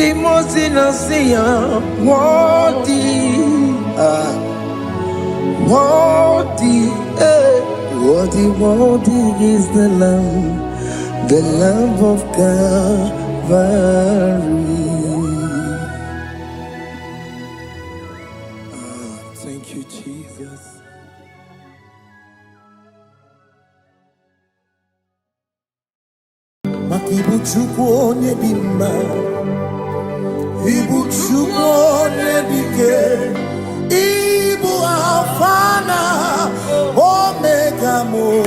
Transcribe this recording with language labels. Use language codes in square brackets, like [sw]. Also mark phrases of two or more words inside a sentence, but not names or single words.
[en] the most innocent, worthy, worthy, worthy, worthy is the Lamb of Calvary. Thank you, Jesus. [ig] Ibu Chukwu onye dị mma, Ibu Chukwu onye dị ike, Ibu Alfa na Omega mo.